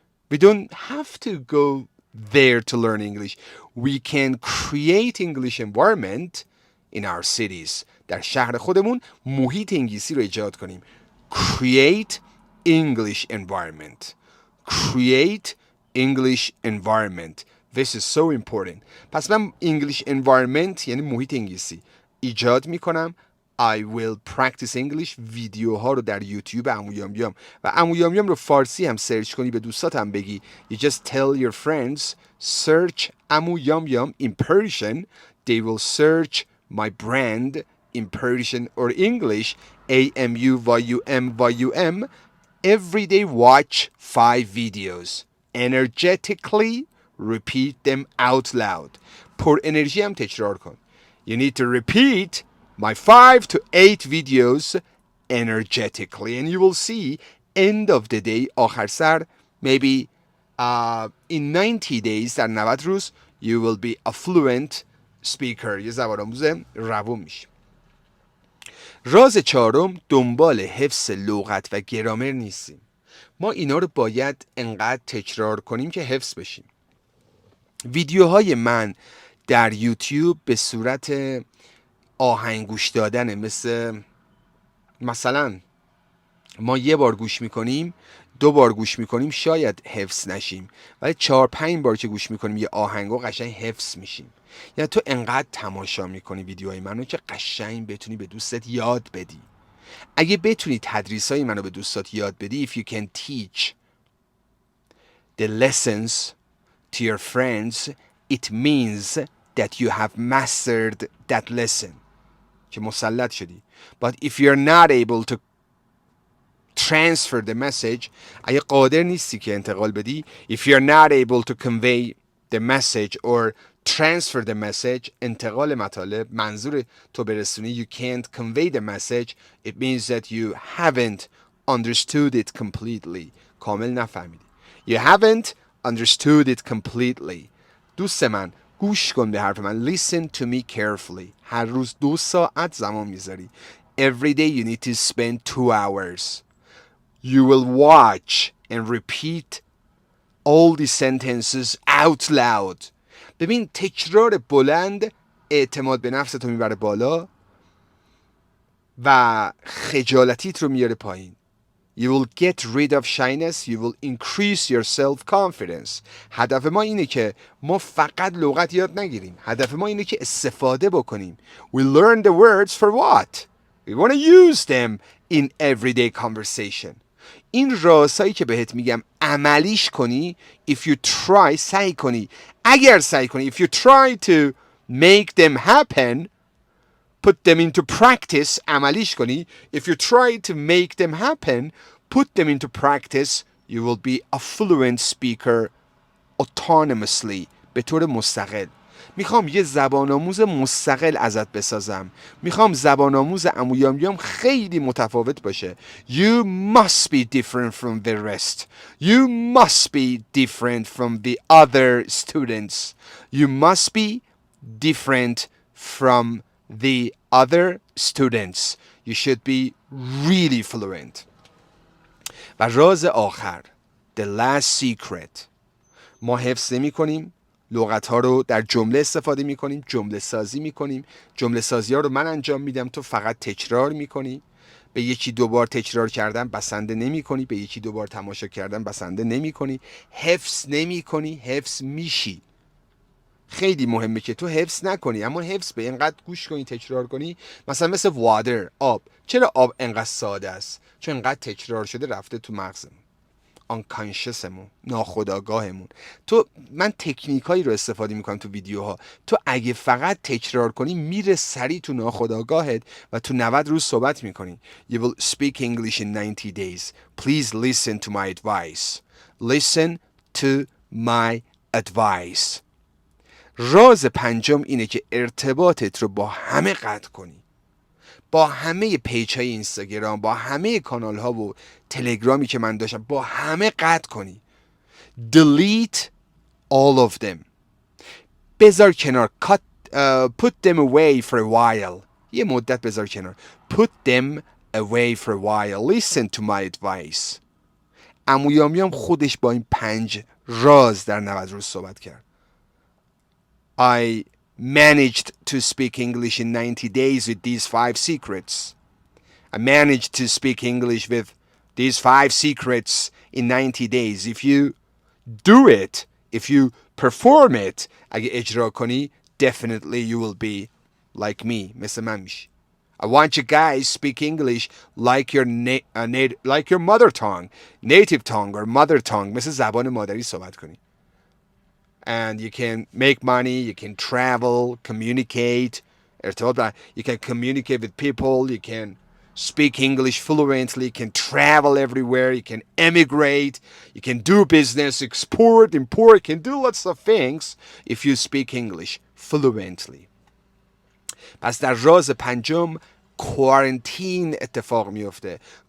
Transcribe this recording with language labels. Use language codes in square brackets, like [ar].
[en] We don't have to go there to learn English. We can create English environment in our cities. [fa] در شهر خودمون محیط انگلیسی رو ایجاد کنیم. [en] Create English environment. Create English environment. This is so important. [fa] پس من [en] English environment [fa] یعنی محیط انگلیسی ایجاد میکنم. [en] I will practice English. [fa] ویدیوها رو در یوتیوب عمو یامیام و عمو یامیام رو فارسی هم سرچ کنی به دوستات هم بگی. [en] You just tell your friends search عمو یامیام in Persian. They will search my brand in Persian or English. AMUYUMYUM. Every day watch 5 videos. Energetically repeat them out loud. [fa] پر انرژی هم تکرار کن. [en] You need to repeat my 5 to 8 videos energetically and you will see end of the day [fa] آخر سر [en] maybe in 90 days [fa] در 90 روز [en] you will be a fluent speaker. [fa] یه زبان آموز روون میشی. راز چهارم دنبال حفظ لغت و گرامر نیستیم. ما اینا رو باید انقدر تکرار کنیم که حفظ بشیم. ویدیوهای من در یوتیوب به صورت آهنگ گوش دادن، مثلا ما یه بار گوش میکنیم، 2 بار گوش میکنیم شاید حفظ نشیم، ولی 4-5 بار که گوش میکنیم یه آهنگو قشنگ حفظ میشیم. یعنی تو انقدر تماشا میکنی ویدیوهای منو که قشنگ بتونی به دوستت یاد بدی. اگه بتونی تدریسای منو به دوستات یاد بدی, [en] if you can teach the lessons to your friends, it means that you have mastered that lesson. [fa] که مسلط شدی. [en] But if you're not able to transfer the message, [fa] اگه قادر نیستی که انتقال بدی, [en] if you're not able to convey the message or transfer the message, [fa] انتقال مطالب, منظور تو برسونی, [en] you can't convey the message, it means that you haven't understood it completely. [fa] کامل نفهمیدی. [en] You haven't understood it completely. [fa] دوست من گوش کن به حرف من. [en] Listen to me carefully. [fa] هر روز 2 ساعت زمان میذاری. [en] Every day you need to spend 2 hours. You will watch and repeat all the sentences out loud. [fa] ببین تکرار بلند اعتماد به نفس تو میبره بالا و خجالتیت رو میاره پایین. [en] You will get rid of shyness. You will increase your self-confidence. [fa] هدف ما اینه که ما فقط لغت یاد نگیریم. هدف ما اینه که استفاده بکنیم. [en] We learn the words for what? We want to use them in everyday conversation. [fa] این رازهایی که بهت میگم عملیش کنی. [en] If you try, [fa] سعی کنی. اگر سعی کنی, [en] if you try to make them happen, put them into practice, [fa] عملیش کنی. [en] If you try to make them happen, put them into practice, you will be a fluent speaker autonomously. [fa] به طور مستقل. میخوام یه زبان آموز مستقل ازت بسازم. میخوام زبان آموز عمو یامیام خیلی متفاوت باشه. [en] You must be different from the rest. You must be different from the other students. You must be different from the other students. You should be really fluent. [fa] و راز آخر, [en] the last secret, [fa] ما حفظ نمی کنیم, لغت ها رو در جمله استفاده می کنیم, جمله سازی می کنیم. جمله سازی ها رو من انجام میدم, تو فقط تکرار می کنی. به 1-2 بار تکرار کردن بسنده نمی کنی, به 1-2 بار تماشا کردن بسنده نمی کنی. حفظ نمی کنی, حفظ میشی. خیلی مهمه که تو حفظ نکنی, اما حفظ به اینقدر گوش کنی, تکرار کنی. مثلا مثل water, آب. چرا آب انقدر ساده است؟ چون انقدر تکرار شده رفته تو مغزمون. unconsciousمون، ناخودآگاهمون. من تکنیکایی رو استفاده میکنم تو ویدیوها، تو اگه فقط تکرار کنی میره سریع تو ناخودآگاهت و تو 90 روز صحبت میکنی. [en] You will speak English in 90 days. Please listen to my advice. Listen to my advice. [fa] راز پنجم اینه که ارتباطت رو با همه قطع کنی. با همه پیج های اینستاگرام، با همه کانال ها و تلگرامی که من داشتم، با همه قطع کنی. [en] Delete all of them. [fa] بذار کنار. [en] Put them away for a while. [fa] یه مدت بذار کنار. [en] Put them away for a while. Listen to my advice. [fa] عمو یامیام خودش با این 5 راز در 90 روز صحبت کرد. [en] I managed to speak English in 90 days with these 5 secrets. I managed to speak English with these 5 secrets in 90 days. If you do it, if you perform it, [fa] اگه اجرا کنی, [en] definitely you will be like me. [fa] مثل من میشی. [en] I want you guys speak English like your like your mother tongue, native tongue or mother tongue. [fa] مثل زبان مادری صحبت کنی. [en] And you can make money, you can travel, communicate. You can communicate with people, you can speak English fluently, you can travel everywhere, you can emigrate, you can do business, export, import, you can do lots of things if you speak English fluently. [fa] پس در راز پنجم کوارنتین اتفاق میفته.